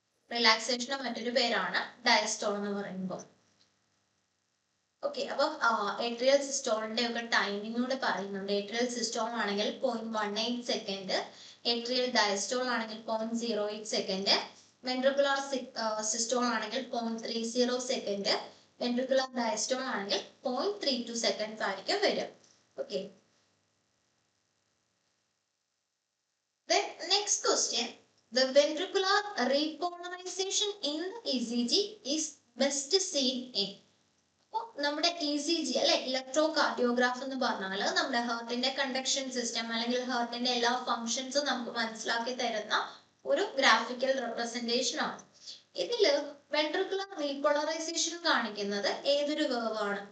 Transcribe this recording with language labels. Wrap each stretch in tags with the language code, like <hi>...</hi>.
<ml>റിലാക്സേഷന് മറ്റൊരു പേരാണ് ഡയസ്റ്റോൾ എന്ന് പറയുമ്പോൾ. ഓക്കെ, അപ്പം ഏട്രിയൽ സിസ്റ്റോളിന്റെ ഒക്കെ ടൈമിംഗ് കൂടെ പറയുന്നുണ്ട്. ഏട്രിയൽ സിസ്റ്റോൾ ആണെങ്കിൽ 0.18 സെക്കൻഡ്, ഏട്രിയൽ ഡയസ്റ്റോൾ ആണെങ്കിൽ 0.08 സെക്കൻഡ്, വെൻട്രിക്കുലാർ സിസ്റ്റോൾ ആണെങ്കിൽ 0.30 സെക്കൻഡ്, വെൻട്രിക്കുലാർ ഡയസ്റ്റോൾ ആണെങ്കിൽ 0.32 സെക്കൻഡ്സ് ആയിരിക്കും വരിക.</ml> <en>Okay, next question, the ventricular repolarization in the ECG is best seen in.</en> <ml>നമ്മുടെ ECG അല്ലെ, ഇലക്ട്രോ കാർഡിയോഗ്രാഫ് എന്ന് പറഞ്ഞാൽ നമ്മുടെ ഹാർട്ടിന്റെ കണ്ടക്ഷൻ സിസ്റ്റം അല്ലെങ്കിൽ ഹാർട്ടിന്റെ എല്ലാ ഫങ്ഷൻസും നമുക്ക് മനസ്സിലാക്കി തരുന്ന ഒരു ഗ്രാഫിക്കൽ റെപ്രസെന്റേഷൻ ആണ്. ഇതില് വെൻട്രിക്കുലർ റീപോളറൈസേഷൻ കാണിക്കുന്നത് ഏതൊരു വേവ് ആണ്?</ml>